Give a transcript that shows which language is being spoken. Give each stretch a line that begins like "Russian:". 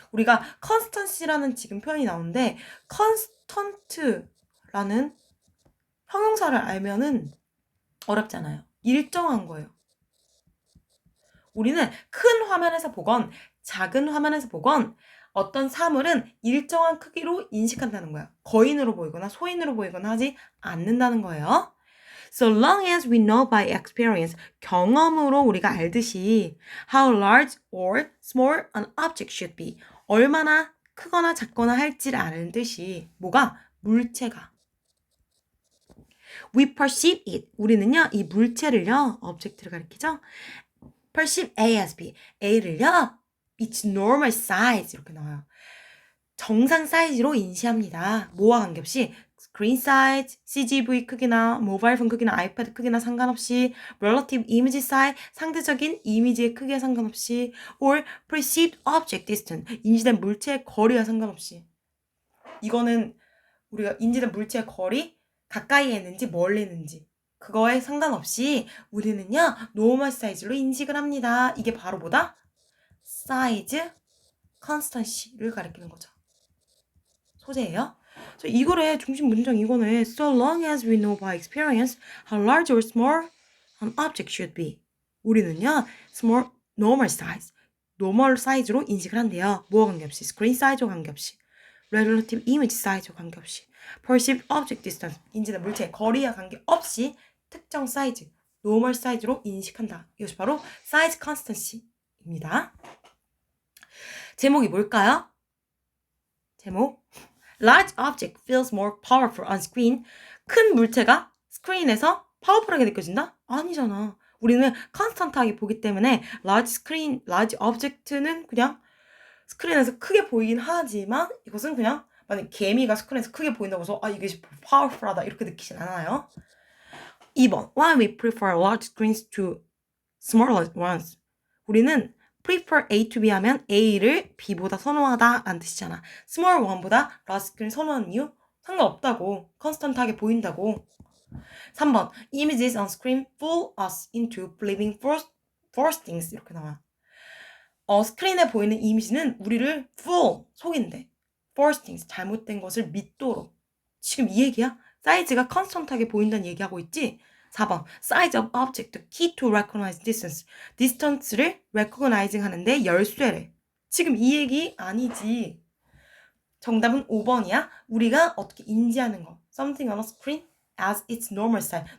Korean: 우리가 constancy라는 지금 표현이 나오는데 constant라는 형용사를 알면은 어렵잖아요. 일정한 거예요. 우리는 큰 화면에서 보건 작은 화면에서 보건 어떤 사물은 일정한 크기로 인식한다는 거야. 거인으로 보이거나 소인으로 보이거나 하지 않는다는 거예요.
English: So long as we know by experience,
Korean: 경험으로 우리가 알듯이
English: how large or small an object should be,
Korean: 얼마나 크거나 작거나 할지를 아는 듯이 뭐가? 물체가.
English: We perceive it,
Korean: 우리는요 이 물체를요, object를 가리키죠.
English: perceive A as B,
Korean: A를요
English: its normal size
Korean: 이렇게 나와요. 정상 사이즈로 인지합니다. 뭐와 관계없이 screen size, CGV 크기나 모바일 폰 크기나 아이패드 크기나 상관없이,
English: relative image size,
Korean: 상대적인 이미지의 크기에 상관없이,
English: or perceived object distance,
Korean: 인지된 물체의 거리와 상관없이. 이거는 우리가 인지된 물체의 거리, 가까이에 있는지 멀리 있는지 그거에 상관없이 우리는요 노멀 사이즈로 인식을 합니다. 이게 바로 뭐다? 사이즈 컨스턴시를 가리키는 거죠. 소재예요. 그래서 이거의 중심 문장 이거는
English: So long as we know by experience how large or small an object should be.
Korean: 우리는요 small normal size, 노멀 사이즈로 인식을 한대요. 뭐와 관계없이, 스크린 사이즈와 관계없이, relative image 사이즈와 관계없이,
English: perceived object distance,
Korean: 인지된 물체의 거리와 관계없이 특정 사이즈, 노멀 사이즈로 인식한다. 이것이 바로 사이즈 컨스턴시입니다. 제목이 뭘까요? 제목
English: Large object feels more powerful on screen.
Korean: 큰 물체가 스크린에서 파워풀하게 느껴진다? 아니잖아. 우리는 컨스턴트하게 보기 때문에 large object는 그냥 스크린에서 크게 보이긴 하지만 이것은 그냥 만약 개미가 스크린에서 크게 보인다고 해서 이게 파워풀하다 이렇게 느끼진 않아요.
English: 2번 Why we prefer large screens to smaller ones.
Korean: 우리는 prefer A to B 하면 A를 B보다 선호하다 라는 뜻이잖아. small one보다 large screen 선호하는 이유? 상관없다고. 컨스턴트하게 보인다고.
English: 3번 Images on screen fool us into believing false things.
Korean: 이렇게 나와. 스크린에 보이는 이미지는 우리를 fool, 속인대.
English: false things,
Korean: 잘못된 것을 믿도록. 지금 이 얘기야? 사이즈가 컨스턴트하게 보인다는 얘기하고 있지?
English: 4번 size of object key to recognize distance.
Korean: distance를 recognizing 하는데 열쇠래. 지금 이 얘기 아니지. 정답은 5번이야. 우리가 어떻게 인지하는 거.
English: something on a screen as its normal size.